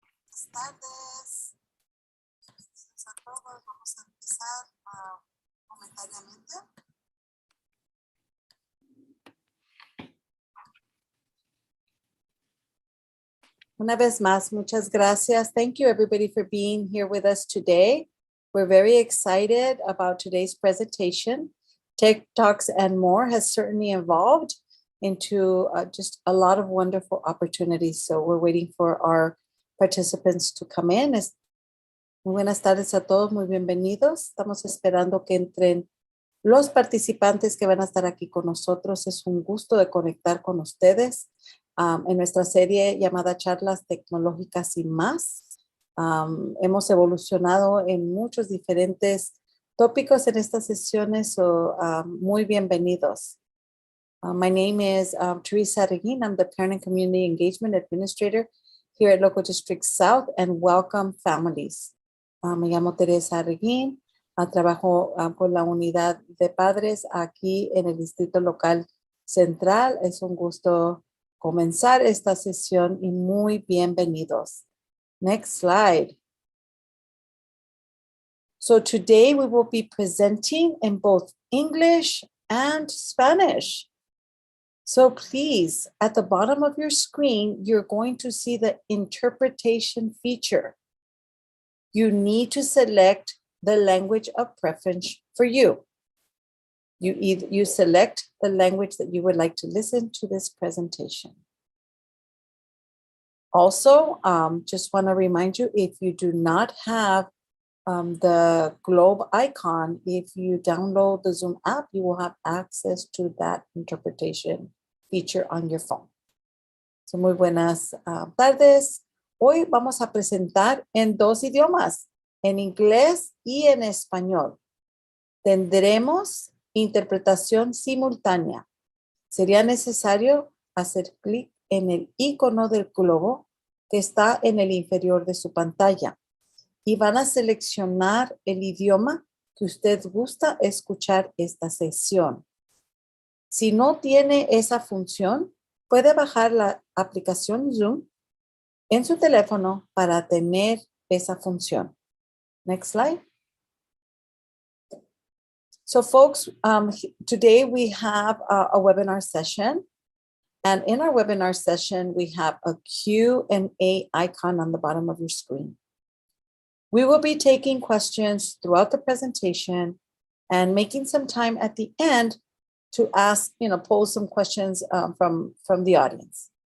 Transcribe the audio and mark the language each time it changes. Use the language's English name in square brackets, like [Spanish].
[Spanish] Buenas tardes. Bienvenidos a todos. Vamos a empezar momentáneamente. Una vez más, muchas gracias. [English] Thank you everybody for being here with us today. We're very excited about today's presentation. Tech Talks and More has certainly evolved into just a lot of wonderful opportunities. So we're waiting for our participants to come in. [Spanish] Muy buenas tardes a todos, muy bienvenidos. Estamos esperando que entren los participantes que van a estar aquí con nosotros. Es un gusto de conectar con ustedes en nuestra serie llamada Charlas Tecnológicas y Más. Hemos evolucionado en muchos diferentes tópicos en estas sesiones, so muy bienvenidos. [English] My name is Teresa Reguin. I'm the Parent and Community Engagement Administrator here at Local District South, and welcome families. [Spanish] Me llamo Teresa Reguin. Trabajo con la unidad de padres aquí en el Distrito Local Central. Es un gusto comenzar esta sesión y muy bienvenidos. [English] Next slide. So today we will be presenting in both English and Spanish. So please, at the bottom of your screen, you're going to see the interpretation feature. You need to select the language of preference for you. You select the language that you would like to listen to this presentation. Also, just want to remind you, if you do not have the globe icon, if you download the Zoom app, you will have access to that interpretation feature on your phone. [Spanish] So muy buenas tardes. Hoy vamos a presentar en dos idiomas, en inglés y en español. Tendremos interpretación simultánea. Sería necesario hacer clic en el icono del globo que está en el inferior de su pantalla y van a seleccionar el idioma que usted gusta escuchar esta sesión. Si no tiene esa función, puede bajar la aplicación Zoom en su teléfono para tener esa función. [English] Next slide. So folks, today we have a webinar session. And in our webinar session, we have a Q&A icon on the bottom of your screen. We will be taking questions throughout the presentation and making some time at the end to ask, pose some questions from the audience.